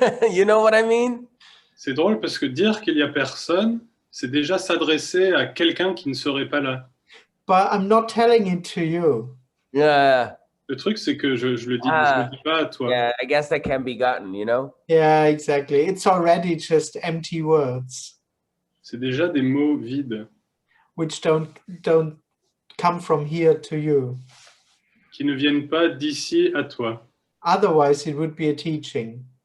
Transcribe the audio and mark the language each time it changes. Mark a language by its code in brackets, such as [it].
[en] You know what I mean? [fr] C'est drôle parce que dire qu'il n'y a personne, c'est déjà s'adresser à quelqu'un qui ne serait pas là. [en] But I'm not telling it to you. Yeah. [fr] Le truc, c'est que je le dis pas à toi. [en] Yeah, I guess that can be gotten, you know? Yeah, exactly. It's already just empty words, [fr] C'est déjà des mots vides [en] which don't come from here to you. [fr] qui ne viennent pas d'ici à toi. [en] Otherwise, it would be a teaching.